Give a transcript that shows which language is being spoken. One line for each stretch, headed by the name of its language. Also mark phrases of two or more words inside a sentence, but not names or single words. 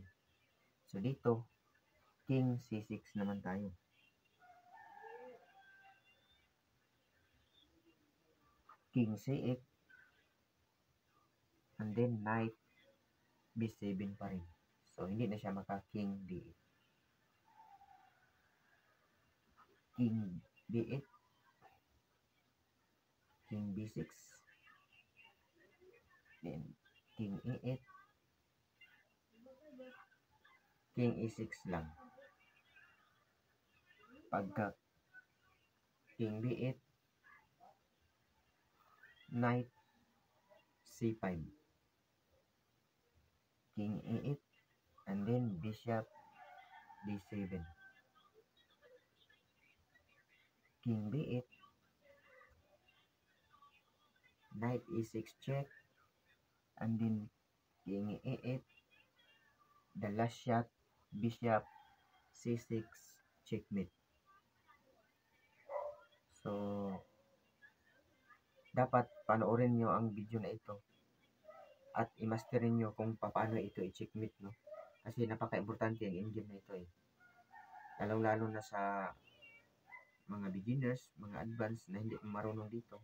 Filipino: So, dito,
English: King C6
Filipino: naman tayo.
English: King C8. And then, Knight B7 pa rin.
Filipino: So, hindi na siya maka-
English: king D8.
Filipino: King D8.
English: King B6. Then, King E8. King E6 lang. Pagka King B8, Knight C5. King E8, and then Bishop D7. King B8, Knight E6 check, and then King E8, the last shot, Bishop C6 checkmate. So,
Filipino: dapat panoorin nyo ang video na ito at i-masterin nyo kung paano ito i-checkmate, no? Kasi napaka-importante ang endgame na ito, eh. Lalong-lalo na sa mga beginners, mga advanced na hindi marunong dito.